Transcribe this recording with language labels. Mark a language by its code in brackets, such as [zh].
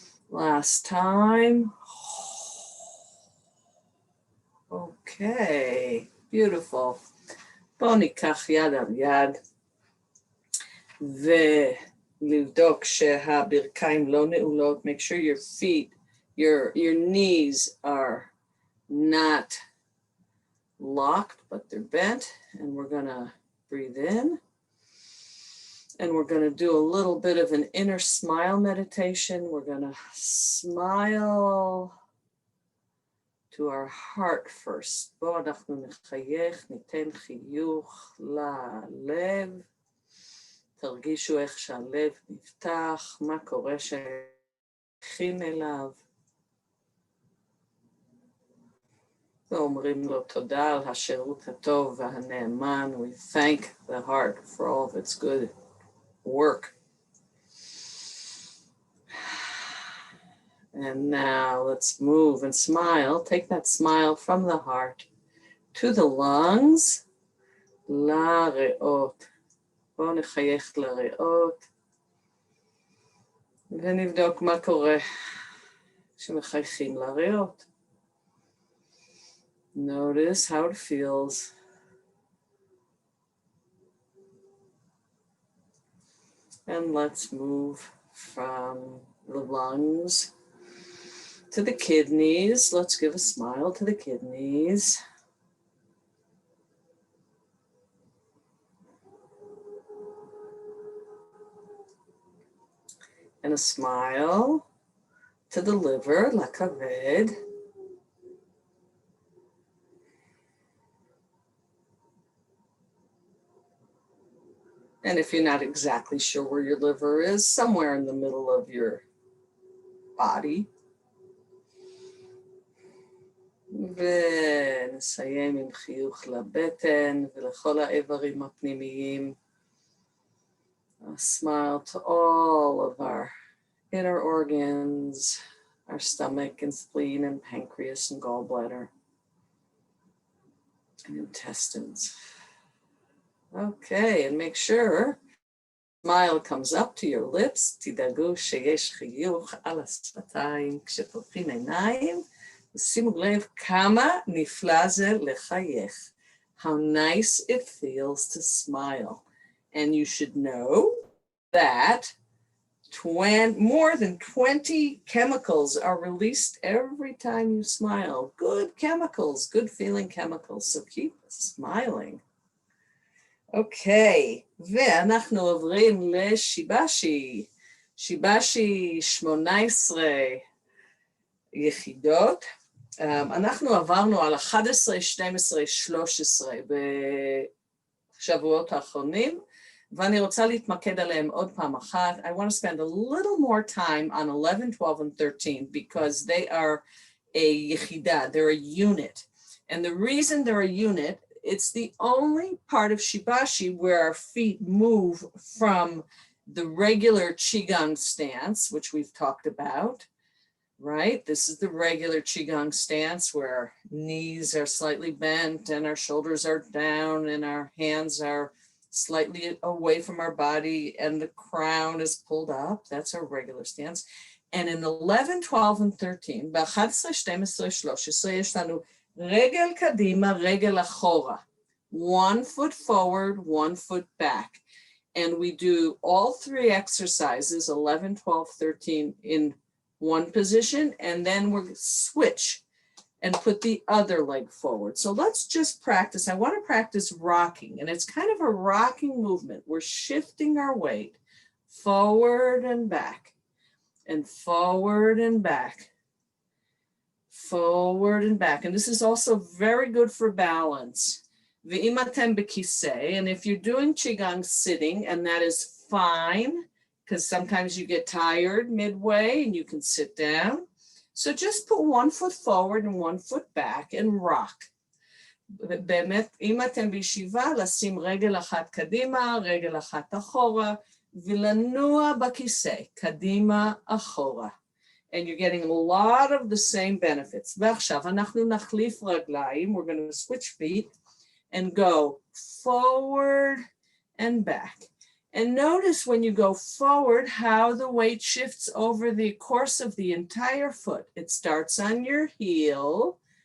[en] Last time. Okay, beautiful. [he] בואו ניקח יד על יד, ולבדוק שהברכיים לא נעולות. [en] Make sure your feet, your knees are not locked, but they're bent. And we're gonna breathe in. And we're gonna do a little bit of an inner smile meditation. We're gonna smile to our heart first. [he] בואו אנחנו נחייך, ניתן חיוך ללב. תרגישו איך שהלב נפתח, מה קורה שהכין אליו. ואומרים לו תודה על השירות הטוב והנאמן. [en] We thank the heart for all of its good work. And now let's move and smile. Take that smile from the heart to the lungs, לריאות. [he] בואו נחייך לריאות, ונבדוק מה קורה כשמחייכים לריאות. [en] Notice how it feels. And let's move from the lungs to the kidneys. Let's give a smile to the kidneys. And a smile to the liver, לכבד. And if you're not exactly sure where your liver is, somewhere in the middle of your body. [he] ונסיים עם חיוך לבטן ולכל האיברים הפנימיים. [en] A smile to all of our inner organs, our stomach and spleen and pancreas and gallbladder and intestines. Okay, and make sure smile comes up to your lips. [he] תדאגו שיש חיוך על השפתיים כשפותחים עיניים. ושימו לב כמה נפלא זה לחייך. [en] How nice it feels to smile. And you should know that more than 20 chemicals are released every time you smile. Good chemicals, good feeling chemicals. So keep smiling. [he] Okay, ואנחנו עוברים לשיבשי. שיבשי 18 יחידות. אנחנו עברנו על 11, 12, 13 בשבועות האחרונים, ואני רוצה להתמקד עליהם עוד פעם אחת. [en] I want to spend a little more time on 11, 12, and 13 because they are a יחידה, they're a unit. And the reason they're a unit, it's the only part of Shibashi where our feet move from the regular Qigong stance, which we've talked about, right? This is the regular Qigong stance where our knees are slightly bent and our shoulders are down and our hands are slightly away from our body and the crown is pulled up. That's our regular stance. And in 11, 12, and 13, [he] ב-11, 12, 13, יש לנו רגל קדימה, רגל אחורה. [en] 1 foot forward, 1 foot back. And we do all 3 exercises, 11, 12, 13, in one position, and then we'll switch and put the other leg forward. So let's just practice. I want to practice rocking, and it's kind of a rocking movement. We're shifting our weight forward and back, and forward and back, forward and back. And this is also very good for balance. [he] ואם אתם בכיסא, [en] and if you're doing Qigong sitting, and that is fine, because sometimes you get tired midway and you can sit down. So just put 1 foot forward and 1 foot back and rock. [he] באמת, אם אתם בישיבה, לשים רגל אחת קדימה, רגל אחת אחורה, ולנוע בכיסא, קדימה, אחורה. [en] And you're getting a lot of the same benefits. [he] ועכשיו אנחנו נחליף רגליים, [en] we're going to switch feet and go forward and back. And notice when you go forward how the weight shifts over the course of the entire foot. It starts on your heel,